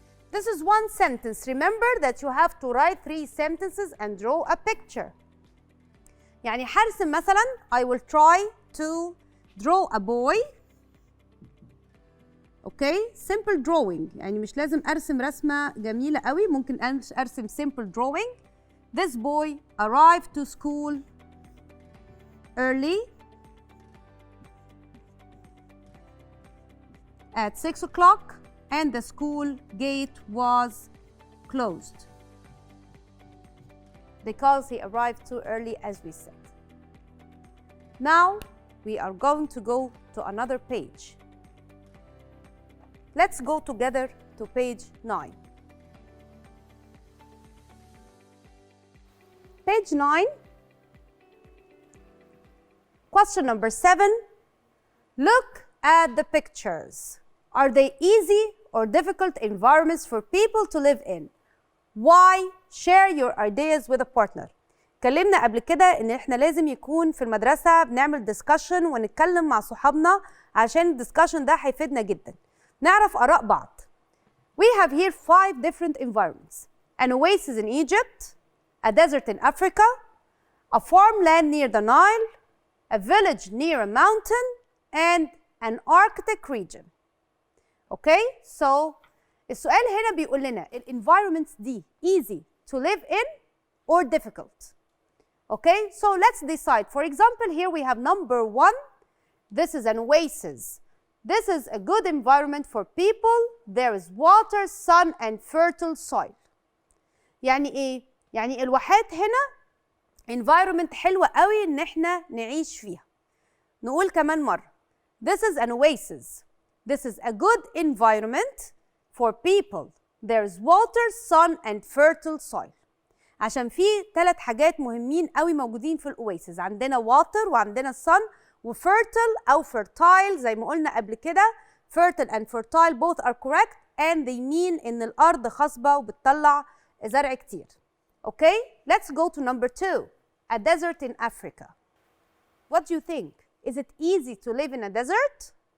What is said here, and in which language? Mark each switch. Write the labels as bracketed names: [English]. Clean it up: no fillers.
[English] This is one sentence. Remember that you have to write 3 sentences and draw a picture. [Arabic] يعني هرسم مثلا [English] I will try to draw a boy. Okay, simple drawing. [Arabic] يعني مش لازم أرسم رسمة جميلة قوي، ممكن أرسم [English] simple drawing. This boy arrived to school early at 6 o'clock and the school gate was closed because he arrived too early, as we said. Now we are going to go to another page. Let's go together to page 9. Page 9, question number 7. Look at the pictures. Are they easy or difficult environments for people to live in? Why? Share your ideas with a partner. [Arabic] اتكلمنا قبل كده ان احنا لازم يكون في المدرسة بنعمل discussion ونتكلم مع صحابنا عشان الدسكشن ده هيفيدنا جدا. نعرف آراء بعض. [English] We have here 5 different environments. An oasis in Egypt, a desert in Africa, a farmland near the Nile, a village near a mountain, and an Arctic region. Okay, so [Arabic] السؤال هنا بيقول لنا الانفايرمنتس دي [English] easy to live in or difficult. Okay, so let's decide. For example, here we have number 1. This is an oasis. This is a good environment for people. There is water, sun, and fertile soil. [Arabic] يعني ايه؟ يعني الواحات هنا environment حلوة قوي ان احنا نعيش فيها. نقول كمان مرة. [English] This is an oasis. This is a good environment for people. There is water, sun, and fertile soil. [Arabic] عشان في 3 حاجات مهمين قوي موجودين في الاويسز. عندنا water وعندنا sun وfertile أو fertile زي ما قلنا قبل كده. [English] Fertile and fertile both are correct and they mean [Arabic] إن الأرض خصبة وبتطلع زرع كتير. [English] Okay, let's go to number 2. A desert in Africa. What do you think? Is it easy to live in a desert?